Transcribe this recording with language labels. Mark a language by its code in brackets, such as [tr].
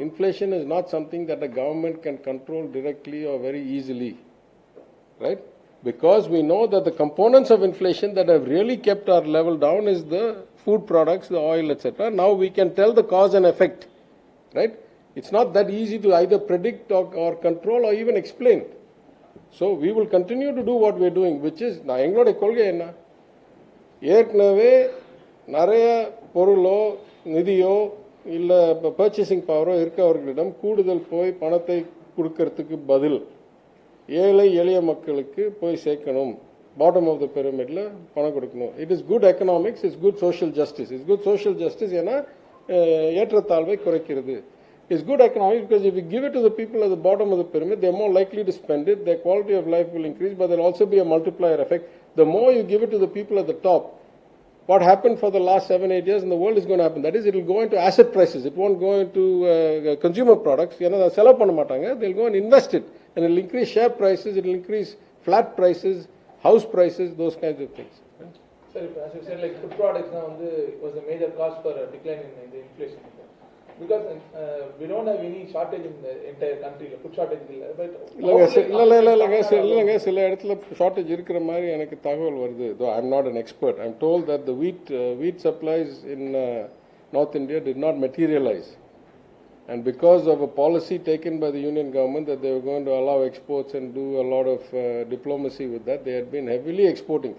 [en] Inflation is not something that a government can control directly or very easily, right? Because we know that the components of inflation that have really kept our level down is the food products, the oil, etc. Now we can tell the cause and effect, right? It's not that easy to either predict or control or even explain. So we will continue to do what we're doing, which is, [ta] நான் எங்களுடைய கொள்கை என்ன, ஏற்கனவே நிறைய பொருளோ நிதியோ இல்லை purchasing பவரோ இருக்கவர்களிடம் கூடுதல் போய் பணத்தை கொடுக்கறதுக்கு பதில் ஏழை எளிய மக்களுக்கு போய் சேர்க்கணும், பாட்டம் ஆஃப் த பிரமிட்ல பணம் கொடுக்கணும். [en] It is good economics, it's good social justice. It's good social justice [ta] ஏன்னா ஏற்றத்தாழ்வை குறைக்கிறது. [en] It's good economics because if you give it to the people at the bottom of the pyramid, they're more likely to spend it, their quality of life will increase, but there'll also be a multiplier effect. The more you give it to the people at the top, what happened for the last 7-8 years in the world is going to happen. That is, it will go into asset prices. It won't go into consumer products. Sell up on matanga. They'll go and invest it, and it'll increase share prices. It'll increase flat prices, house prices, those kinds of things. Sir, as you said, like food products now was a major cause for a decline in the inflation. Because we don't have any shortage in the entire country, food shortage [ta] இல்லை, [en] but [ta] இல்லைங்க சில இடத்துல shortage இருக்கிற மாதிரி எனக்கு தகவல் வருது. [en] Though I'm not an expert, I'm told that the wheat supplies in North India did not materialize, and because of a policy taken by the union government that they were going to allow exports and do a lot of diplomacy with that, they had been heavily exporting.